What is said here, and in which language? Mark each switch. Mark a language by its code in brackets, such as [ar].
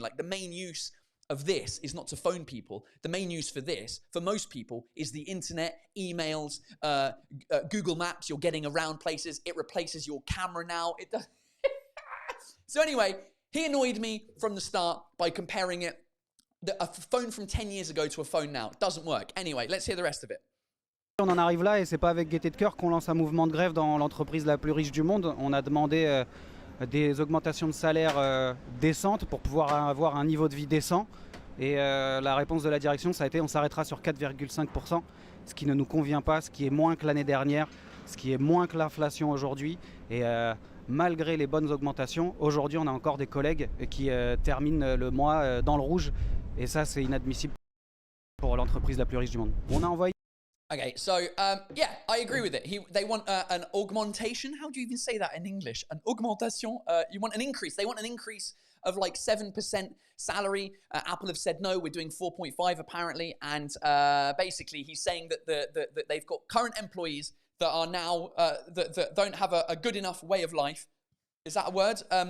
[en] Like the main use of this is not to phone people. The main use for this, for most people, is the internet, emails, Google Maps. You're getting around places. It replaces your camera now. It does. So anyway, he annoyed me from the start by comparing a phone from 10 years ago to a phone now. It doesn't work. Anyway, let's hear the rest of it. [fr] On en arrive là et c'est pas avec gaieté de cœur qu'on lance un mouvement de grève dans l'entreprise la plus riche du monde. On a demandé des augmentations de salaire décentes pour pouvoir avoir un niveau de vie décent. Et la réponse de la direction, ça a été on s'arrêtera sur 4,5%, ce qui ne nous convient pas, ce qui est moins que l'année dernière, ce qui est moins que l'inflation aujourd'hui. Et malgré les bonnes augmentations, aujourd'hui on a encore des collègues qui terminent le mois dans le rouge. Et ça, c'est inadmissible pour l'entreprise la plus riche du monde. On a envoyé. [en] Okay, so yeah, I agree with it. They want an augmentation. How do you even say that in English? An augmentation. You want an increase. They want an increase of like 7% salary. Apple have said no. We're doing 4.5 apparently, and basically he's saying that they've got current employees that are now that don't have a good enough way of life. Is that a word?